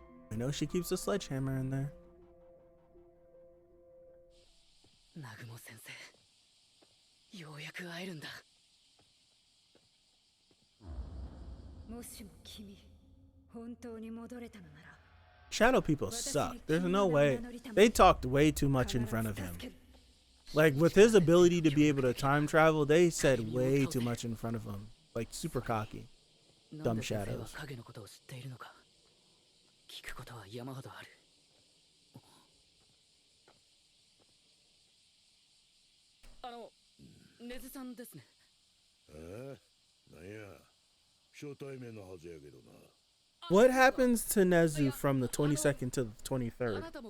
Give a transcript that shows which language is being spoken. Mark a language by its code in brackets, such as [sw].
[en] I know she keeps a sledgehammer in there. [ja] 南雲先生、ようやく会えるんだ。もしも君、本当に戻れたのなら。 [en] Shadow people suck. There's no way. They talked way too much in front of him. Like, with his ability to be able to time travel, they said way too much in front of him. Like, super cocky. Dumb shadows. [ja] 影のことを知っているのか。聞くことは山ほどある。ネズさんですね。なんや、初対面のはずやけどな。 [en] What happens to Nezu from the 22nd to the 23rd?